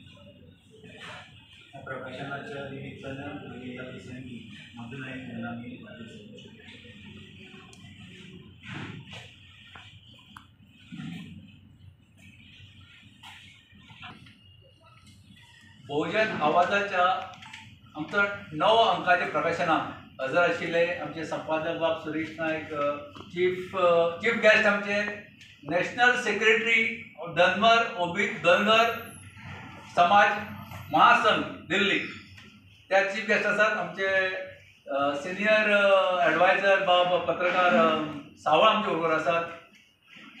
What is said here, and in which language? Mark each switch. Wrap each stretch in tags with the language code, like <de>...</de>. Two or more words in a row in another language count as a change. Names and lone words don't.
<mr>या प्रकाशनाच्या निमित्तानं या प्रसंगी मधु नाईक यांना मी</mr> <kok>बहुजन आवाजाच्या आमचं 9 अंकाचे प्रकाशनाक हजर आशिल्ले आमचे संपादक बाब सुरेश नाईक,</kok> <en>chief guest</en> <kok>आमचे</kok> <en>national secretary</en> <kok>धनगर समाज महासंघ दिल्ली, त्या</kok> <en>chief guest</en> <kok>आसात आमचे</kok> <en>senior advisor</en> <kok>बाब पत्रकार सावळ आमचे बरोबर आसात।</kok>